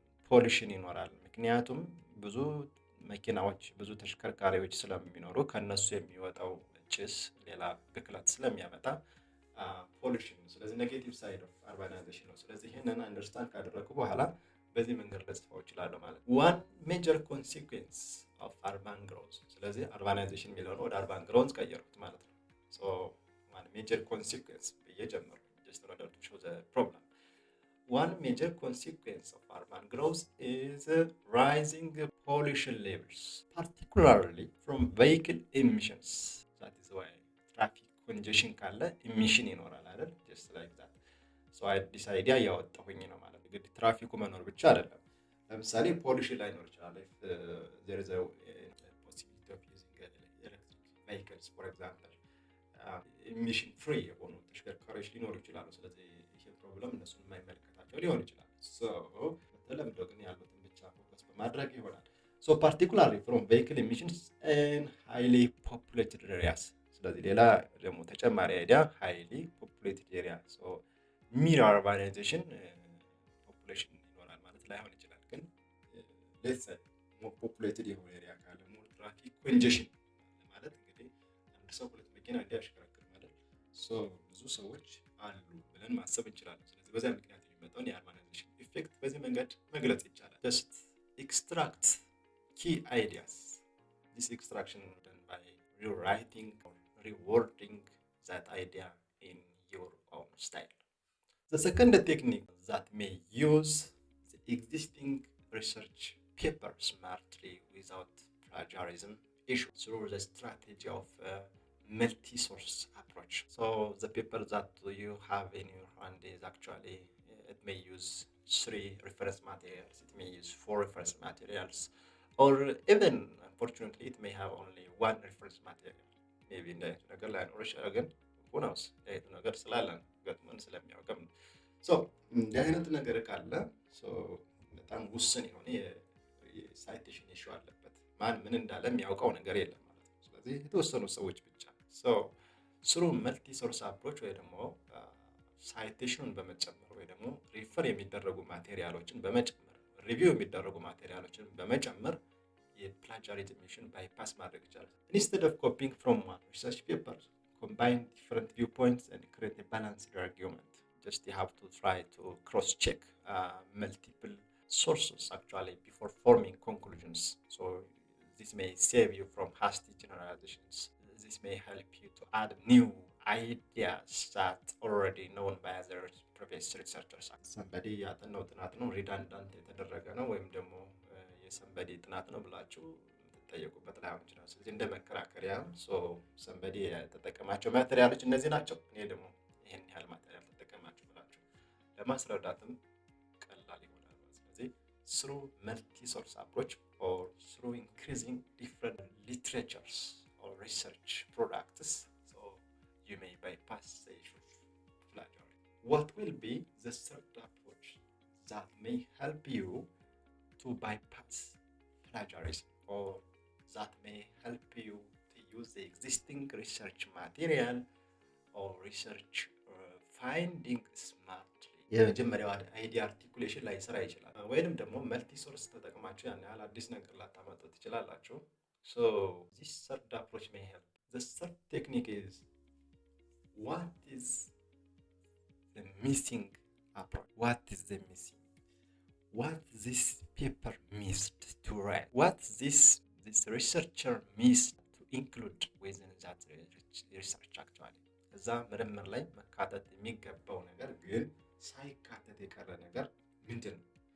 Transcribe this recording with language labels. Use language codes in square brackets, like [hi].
[am] ፖሊሽን ይኖራል። ምክንያቱም ብዙ መኪናዎች ብዙ ተሽከርካሪዎች ስለሚኖሩ ከነሱ የሚወጣው ጭስ ሌላ ብክለት ስለሚያመጣ ፖሊሽን ነው። ስለዚህ ኔጌቲቭ ሳይድ ኦፍ አርባናይዜሽን ነው። ስለዚህ ይሄንን አንደርስታንድ ካደረኩ በኋላ በዚህ መንገድ ልጽፈው እችላለሁ ማለት ነው። [en] one major consequence of urban growth [am] ስለዚህ አርባናይዜሽን የሚለውን ወደ አርባን ግሮውዝ ቀየሩት ማለት ነው። [en] so one major consequence [am] እየጀመሩ [en] just in order to show the problem. One major consequence of urban growth is rising pollution levels, particularly from vehicle emissions. That is why traffic congestion [am] ካለ [en] emission [am] ይኖራል አይደል? [en] just like that. so this idea [am] ያወጣሁኝ ነው ማለት ነው። እንግዲህ ትራፊኩ መኖር ብቻ አይደለም። ለምሳሌ ፖሊሽን ላይ ኖር ይችላል። [en] if there is a possibility of using electric vehicles for example, emission free [am] የሆኑ ተሽከርካሪዎች ሊኖሩ ይችላሉ። ስለዚህ ይሄ ፕሮብለም እነሱን የማይመለከታቸው ሊሆን ይችላል። so በተለምዶ ግን ያሉትን ብቻ ፎከስ በማድረግ ይሆናል። [en] so particularly from vehicle emissions and highly populated areas [am] ስለዚህ ሌላ ደግሞ ተጨማሪ አይዲያ [en] highly populated area so mere urbanization [am] population ይኖራል ማለት ላይሆን ይችላል። ግን [en] let's say more populated [am] የሆነ ኤሪያ ካለ [en] more traffic congestion [am] ማለት እንግዲህ አንድ ሰው ሁለት መኪና እንዲያሽከረክር ማለት so ብዙ ሰዎች አሉ ብለን ማሰብ እንችላለን። ስለዚህ በዛ ምክንያት የሚመጣውን የአርባናይዜሽን ኢፌክት በዚህ መንገድ መግለጽ ይቻላል። [en] just extract key ideas. This extraction is done by rewriting or rewording that idea in your own style. The second technique that may use the existing research paper smartly without plagiarism issue through the strategy of multi-source approach. So the paper that you have in your hand is actually, it may use 3 reference materials, it may use 4 reference materials, or even unfortunately it may have only 1 reference material. Maybe in the [am] ነገር ላይ ነው [en] again who knows [am] ይሄ ነገር ስላለን ገጥመን ስለሚያውቅም so እንዲህ አይነት ነገር ካለ so በጣም ውስን የሆነ የሳይቴሽን ኢሹ አለበት። ማን ምን እንዳለ የሚያውቀው ነገር የለም ማለት ነው። ስለዚህ የተወሰኑ ሰዎች ብቻ [en] so through multi source approach [am] ወይ ደግሞ ሳይቴሽኑን በመጨመር ወይ ደግሞ ሪፈር የሚደረጉ ማቴሪያሎችን በመጨመር ሪቪው የሚደረጉ ማቴሪያሎችን በመጨመር የፕላጃሪዝም ኢሹን ባይፓስ ማድረግ ይቻላል። [en] instead of copying from one research paper, combine different viewpoints and create a balanced argument. Just you have to try to cross check multiple sources actually before forming conclusions. So this may save you from hasty generalizations. This may help you to add new ideas that already known by other previous researchers. Somebody [am] ያጠናው ጥናት ነው [en] redundant [am] የተደረገ ነው ወይም ደግሞ የሰንበዲ ጥናት ነው ብላችሁ የምትጠየቁበት ላይሆን ይችላል። ስለዚህ እንደ መከራከሪያ ሰንበዲ የተጠቀማቸው ማቴሪያሎች እነዚህ ናቸው፣ እኔ ደግሞ ይህን ያህል ማቴሪያል ተጠቀማችሁ ብላችሁ ለማስረዳትም ቀላል ይሆናል። ስለዚህ [en] through multi-source approach or through increasing different literatures or research products, so you may bypass the issue of plagiarism. What will be the third approach that may help you to bypass plagiarism, or that may help you to use the existing research material or research finding smartly? [am] የመጀመሪያው አይዲያ አርቲኩሌሽን ላይ ስራ ይችላል፣ ወይንም ደግሞ መልቲ ሶርስ ተጠቅማችሁ ያን ያህል አዲስ ነገር ላታመጡ ትችላላችሁ። [en] So this third approach may help. The third technique is, what is the missing approach? What is the missing? What this paper missed to write? What this researcher missed to include within that research actually? [am] እዛ ምርምር ላይ መካተት የሚገባው ነገር ግን ሳይካተት የቀረ ነገር ምንድን ነው?